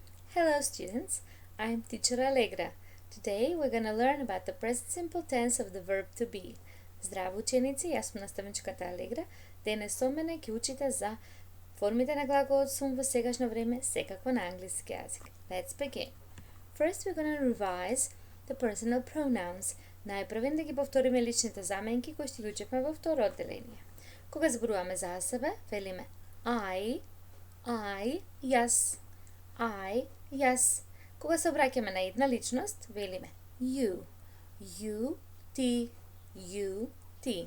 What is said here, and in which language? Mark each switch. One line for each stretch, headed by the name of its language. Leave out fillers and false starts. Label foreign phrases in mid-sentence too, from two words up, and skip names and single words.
English: Hello students, I'm teacher Allegra. Today we're going to learn about the present simple tense of the verb to be.
Macedonian: Здраво ученици, јас сум наставничката Алегра. Денес со мене ќе учите за формите на глаголот сум во сегашно време, секако на англиски јазик.
English: Let's begin. First we're going to revise the personal pronouns.
Macedonian: Најпрвен да ги повториме личните заменки кои што ги учевме во второ одделение. Кога зборуваме за себе, велиме I, јас. I, јас. Кога се обраќаме на една личност, велиме you, ти.